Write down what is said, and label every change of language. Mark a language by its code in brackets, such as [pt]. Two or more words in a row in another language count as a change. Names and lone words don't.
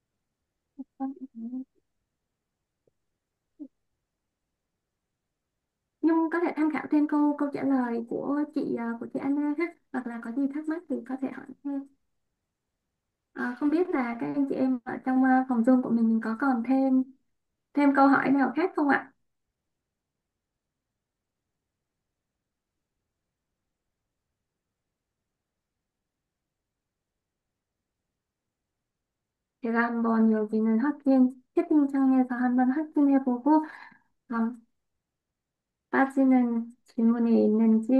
[vi] Nhung có thể tham khảo thêm câu câu trả lời của chị Anna ha, hoặc là có gì thắc mắc thì có thể hỏi thêm. Không biết là các anh chị em ở trong phòng Zoom của mình có còn thêm thêm câu hỏi nào khác không ạ? [ko] 제가 한번 여기는 채팅창에서 한번 확인해 보고 빠지는 질문이 있는지.